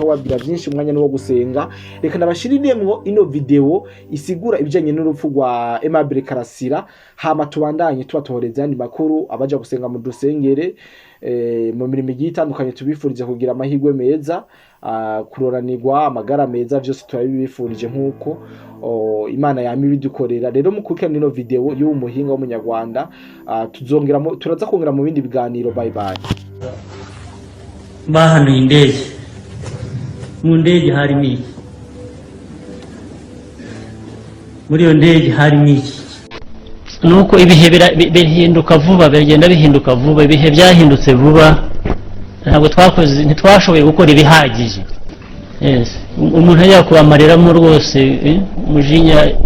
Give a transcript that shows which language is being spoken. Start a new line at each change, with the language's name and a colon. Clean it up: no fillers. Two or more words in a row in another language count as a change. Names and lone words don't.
Rundi: wabwira byinshi umwanya no gusenga reka nabashiriremwo ino video isigura ibijanye n'urupfu rwa Aimable Karasira hama tubandanye tubatohereza andi makuru abaja gusenga mu dusengere mu mirimo igiye itandukanye tubifurije kugira amahirwe meza kuroranirwa amagara meza byose turabibifurije nkuko Imana yami bidukorera rero mukurikirana ino video y'umuhinga w'umunyarwanda turaza kongera mu bindi biganiro
English: bye bye
Kinyarwanda: bahanuye indege mu ndege harimo iki muri iyo ndege harimo iki nuko ibihe bihinduka vuba bigenda bihinduka vuba ibihe byahindutse vuba ntabwo ntitwashoboye gukora ibihagije umuntu ajya kubamareramo rwose umujinya